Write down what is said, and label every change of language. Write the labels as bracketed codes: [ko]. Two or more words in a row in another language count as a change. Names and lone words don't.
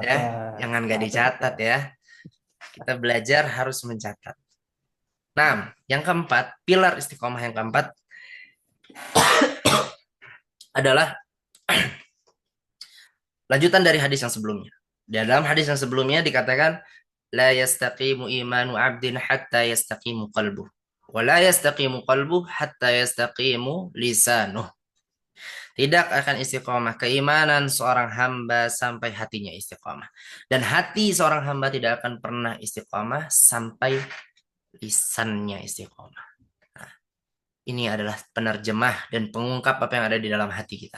[id] Ya, jangan nggak dicatat ya. Kita belajar harus mencatat. Nah, yang keempat, pilar istiqomah yang keempat adalah lanjutan dari hadis yang sebelumnya. Dalam hadis yang sebelumnya dikatakan, [ar] لا يستقيم إيمان عبد حتى يستقيم قلبه. ولا يستقيم قلبه حتى يستقيم لسانه. [id] Tidak akan istiqomah keimanan seorang hamba sampai hatinya istiqomah. Dan hati seorang hamba tidak akan pernah istiqomah sampai lisannya istiqomah. Nah, ini adalah penerjemah dan pengungkap apa yang ada di dalam hati kita.